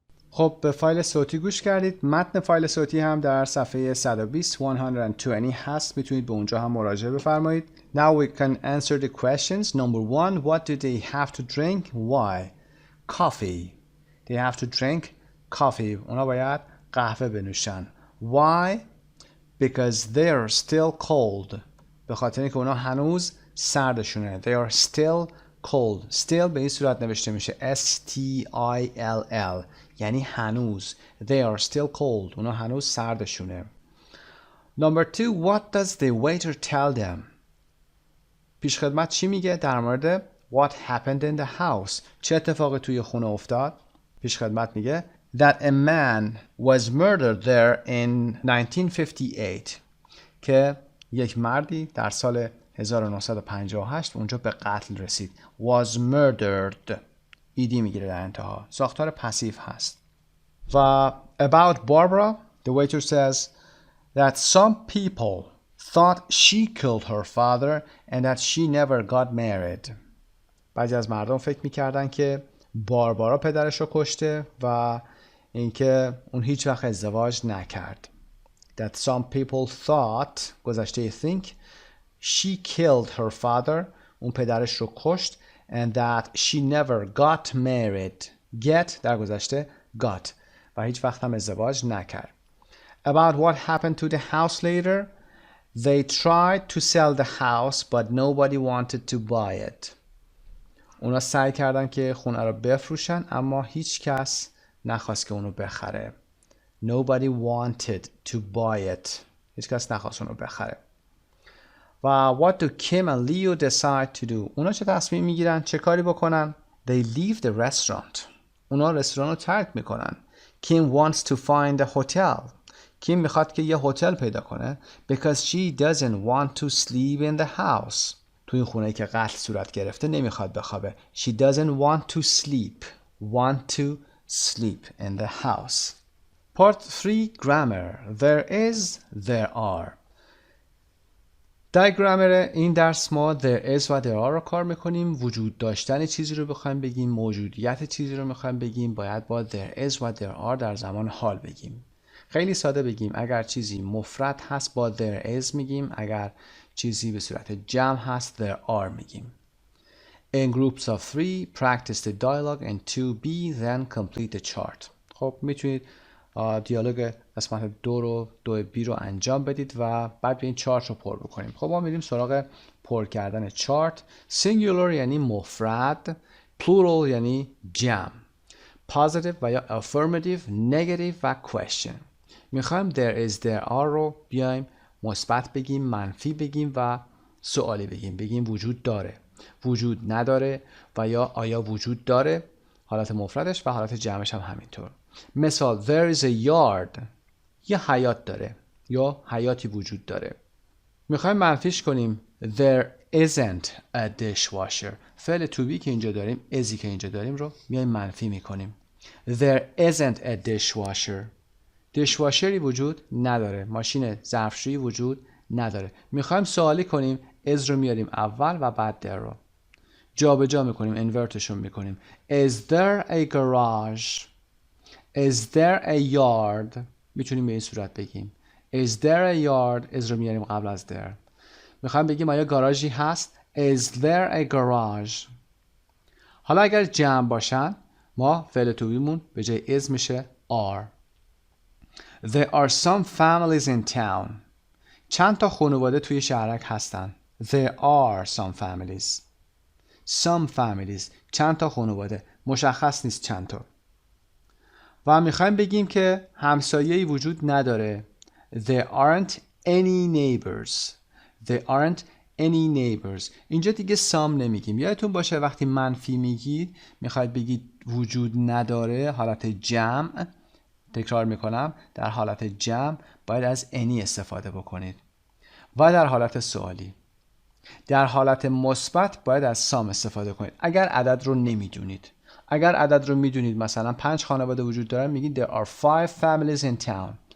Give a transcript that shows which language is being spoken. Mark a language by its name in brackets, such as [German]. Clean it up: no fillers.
[Persian] خب به فایل صوتی گوش کردید. متن فایل صوتی هم در صفحه 120 هست. میتونید به اونجا هم مراجعه بفرمایید. [English] Now we can answer the questions. Number 1, what do they have to drink? Why? Coffee. They have to drink coffee. [Persian] اونا باید قهوه بنوشن. [English] Why? Because they're still cold. [Persian] به خاطر اینکه اونا هنوز سردشونه. [English] They are still cold. [Persian] Still به این صورت نوشته میشه S-T-I-L-L. یعنی هنوز. [English] They are still cold. [Persian] اونا هنوز سردشونه. [English] Number 2, what does the waiter tell them? [Persian] پیشخدمت چی میگه در مورد [English] what happened in the house؟ [Persian] چه اتفاقی توی خونه افتاد؟ پیشخدمت میگه [English] that a man was murdered there in 1958 [Persian] که یک مردی در سال 1958 اونجا به قتل رسید. [English] was murdered [Persian] ایدی میگیره در انتها. ساختار پسیو هست. [English] و about Barbara the waiter says that some people thought she killed her father and that she never got married. [Persian] بعضی از مردم فکر میکردن که باربارا پدرش رو کشته و اینکه اون هیچ وقت ازدواج نکرد. [English] That some people thought [Persian] گذشته [English] think she killed her father [Persian] اون پدرش رو کشت [English] and that she never got married. [Persian] Get در گذشته got و هیچ وقت هم ازدواج نکرد. [English] About what happened to the house later. They tried to sell the house but nobody wanted to buy it. [Persian] اونا سعی کردن که خونه رو بفروشن اما هیچ کس نخواست که اونو بخره. [English] Nobody wanted to buy it. [Persian] هیچ کس نخواست اونو بخره. [English] و what do Kim and Leo decide to do? [Persian] اونا چه تصمیم میگیرن؟ چه کاری بکنن؟ [English] They leave the restaurant. [Persian] اونا رستوران رو ترک میکنن. [English] Kim wants to find a hotel. [Persian] کیم میخواد که یه هتل پیدا کنه [English] because she doesn't want to sleep in the house. [Persian] توی خونه‌ای که قتل صورت گرفته نمیخواد بخوابه. [English] She doesn't want to sleep. Want to sleep in the house. Part 3 grammar. There is, there are. [Persian] در گرامر این درس ما there is و there are رو کار میکنیم. وجود داشتن چیزی رو بخوایم بگیم، موجودیت چیزی رو میخوایم بگیم، باید با there is و there are در زمان حال بگیم. خیلی ساده بگیم اگر چیزی مفرد هست با there is میگیم، اگر چیزی به صورت جمع هست there are میگیم. [English] In groups of 3 practice the dialogue and 2b then complete the chart. [Persian] خب میتونید دیالوگ قسمت 2 رو 2B رو انجام بدید و بعد به این چارت رو پر بکنیم. خب ما میریم سراغ پر کردن چارت. singular یعنی مفرد، plural یعنی جمع، positive و یا affirmative، negative و question. میخوایم there is there are رو بیایم مثبت بگیم، منفی بگیم و سوالی بگیم وجود داره، وجود نداره و یا آیا وجود داره، حالت مفردش و حالت جمعش هم همینطور. مثال [English] there is a yard، [Persian] یه حیاط داره یا حیاطی وجود داره. میخوایم منفیش کنیم [English] there isn't a dishwasher. [Persian] فعل to be که اینجا داریم، isی که اینجا داریم رو میایم منفی میکنیم. [English] there isn't a dishwasher. [Persian] دیشواشری وجود نداره، ماشین ظرفشویی وجود نداره. میخوایم سوالی کنیم is رو میاریم اول و بعد there رو جابجا میکنیم، انورتشون میکنیم. [English] is there a garage؟ is there a yard؟ [Persian] میتونیم به این صورت بگیم [English] is there a yard، is [Persian] رو میاریم قبل از [English] there. [Persian] میخوایم بگیم آیا گاراژی هست، [English] is there a garage؟ [Persian] حالا اگر جمع باشن ما فعل to beمون به جای is میشه are. [English] There are some families in town. [Persian] چند تا خانواده توی شهرک هستن. [English] There are some families. Some families. [Persian] چند تا خانواده. مشخص نیست چند تا. و میخوایم بگیم که همسایه‌ای وجود نداره. [English] There aren't any neighbors. There aren't any neighbors. [Persian] اینجا دیگه some نمیگیم. یادتون باشه وقتی منفی میگید میخواید بگید وجود نداره، حالت جمع. تکرار میکنم، در حالت جمع باید از any استفاده بکنید و در حالت سوالی. در حالت مثبت باید از some استفاده کنید. اگر عدد رو نمیدونید، اگر عدد رو میدونید مثلا 5 خانواده وجود دارن میگید [English] there are 5 families in town.